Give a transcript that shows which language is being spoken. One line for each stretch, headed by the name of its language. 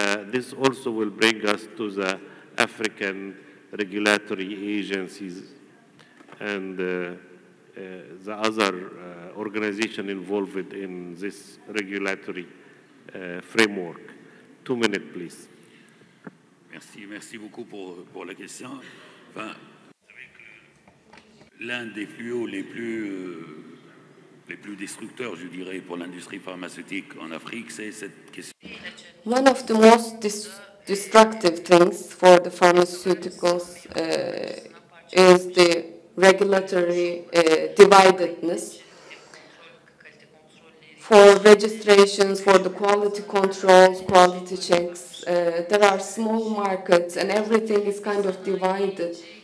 English: This also will bring us to the African regulatory agencies and the other organization involved in this regulatory framework. 2 minutes, please.
French: Merci beaucoup pour la question. Enfin, l'un des fléaux les plus destructeurs, je dirais, pour l'industrie pharmaceutique en Afrique, c'est cette question.
English: One of the most destructive things for the pharmaceuticals is the regulatory dividedness. For registrations, for the quality controls, quality checks, there are small markets and everything is kind of divided.